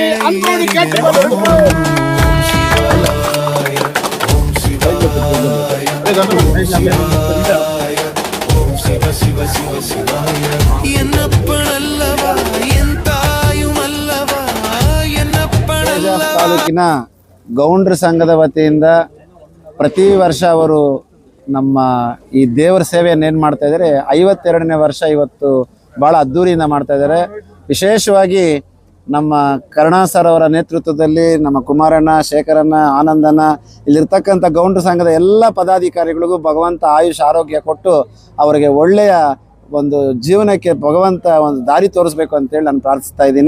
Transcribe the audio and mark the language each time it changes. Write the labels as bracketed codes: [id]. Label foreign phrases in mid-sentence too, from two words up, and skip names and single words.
[ta] அன்போடு கேட்டுக்கொள்கிறோம். ஓம் சிவாய ஓம் சிவ சிவ சிவ சிவாய. என்னப்பனல்லவா என் தாயும் அல்லவா, என்னப்பனಲ್ಲವಾ. [kn] ತಾಲೂಕಿನ ಗೌಂಡ್ರ ಸಂಘದ ವತಿಯಿಂದ ಪ್ರತಿ ವರ್ಷ ಅವರು ನಮ್ಮ ಈ ದೇವರ ಸೇವೆಯನ್ನು ಏನು ಮಾಡ್ತಾ ಇದ್ದಾರೆ, 52ನೇ ವರ್ಷ ಇವತ್ತು ಭಾಳ ಅದ್ಧೂರಿಯಿಂದ ಮಾಡ್ತಾ ಇದ್ದಾರೆ. ವಿಶೇಷವಾಗಿ ನಮ್ಮ ಕರುಣಾ ಸರ್ ಅವರ ನೇತೃತ್ವದಲ್ಲಿ ನಮ್ಮ ಕುಮಾರಣ್ಣ, ಶೇಖರಣ್ಣ, ಆನಂದಣ್ಣ, ಇಲ್ಲಿರ್ತಕ್ಕಂಥ ಗೌಂಡ್ರ ಸಂಘದ ಎಲ್ಲ ಪದಾಧಿಕಾರಿಗಳಿಗೂ ಭಗವಂತ ಆಯುಷ್ ಆರೋಗ್ಯ ಕೊಟ್ಟು ಅವರಿಗೆ ಒಳ್ಳೆಯ ಒಂದು ಜೀವನಕ್ಕೆ ಭಗವಂತ ಒಂದು ದಾರಿ ತೋರಿಸ್ಬೇಕು ಅಂತೇಳಿ ನಾನು ಪ್ರಾರ್ಥಿಸ್ತಾ ಇದ್ದೀನಿ.